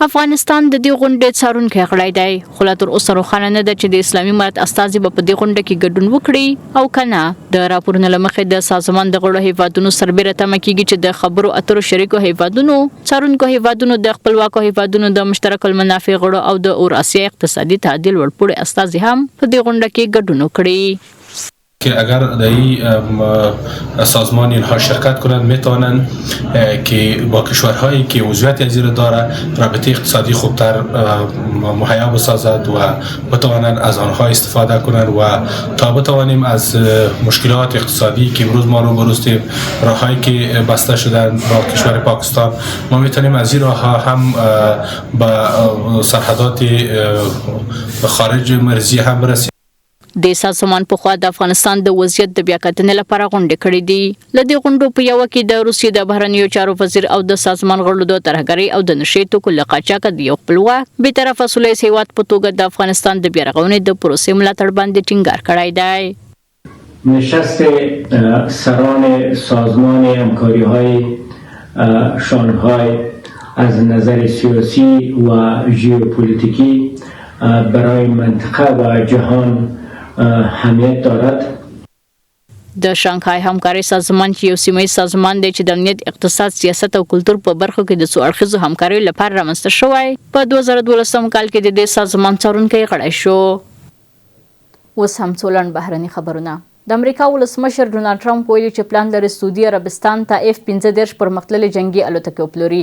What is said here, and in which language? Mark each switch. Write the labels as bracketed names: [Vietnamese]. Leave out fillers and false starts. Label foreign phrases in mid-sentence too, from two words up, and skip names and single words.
[Pashto] افغانستان د دې غونډې څارونکی غړی دی خو لا تر اوسه روښانه نه ده چې د اسلامي امارت استازي به په دې غونډه کې ګډون وکړي او که نه. د راپورونو له مخې د سازمان د غړو هیوادونو سربیره تمه کیږي چې د خبرو اترو شریکو هیوادونو، څارونکو هیوادونو، د خپلواکو هیوادونو د مشترک المنافع غړو او د اوراسیا اقتصادي تعدیل ورپوړي استازي هم په دې غونډه کې ګډون وکړي. [Persian] که اگر در این سازمان اینها شرکت کنند میتوانند که با کشورهایی که عضویت از این داره رابطه اقتصادی خوبتر مهیا بسازد و بتوانند از آنها استفاده کنند و تا بتوانیم از مشکلات اقتصادی که امروز ما رو بروستیم، راههایی که بسته شدن با کشور پاکستان، ما میتونیم از این راه هم به سرحدات خارج مرزی هم برسیم. [Pashto] د سازمان په خوا د افغانستان د وضعیت د بیاکتنې لپاره غونډې کړې دي. له دې غونډو په یوه کې د روسیې د بهرنیو چارو وزیر او د سازمان غړو د ترهګرۍ او د نشې توکو له قاچاقه د یو خپلواک بېطرفه سولیز هیواد په توګه د افغانستان د بیارغونې د پروسې ملاتړ باندې ټینګار کړی دی. [Persian] نشست سران سازمان همکاری‌های شانگهای از نظر سیاسی و ژئوپلیتیکی برای منطقه و جهان اهمیت دارد. [Pashto] د شانګهای همکارۍ سازمان چې یو سیمه‌ییز سازمان دی چې د امنیت، اقتصاد، سیاست او کلتور په برخو کې د څو اړخیزو همکاریو لپاره رامنځته شوی، په 2012 کال کې د دې سازمان څارونکی غړی شو. اوس هم څو لنډ بهرني خبرونه. د امریکا ولسمشر ډونالډ ټرمپ ویلي چې پلان لري سعودي عربستان ته F-15 پرمختللې جنگي الوتکې وپلوري.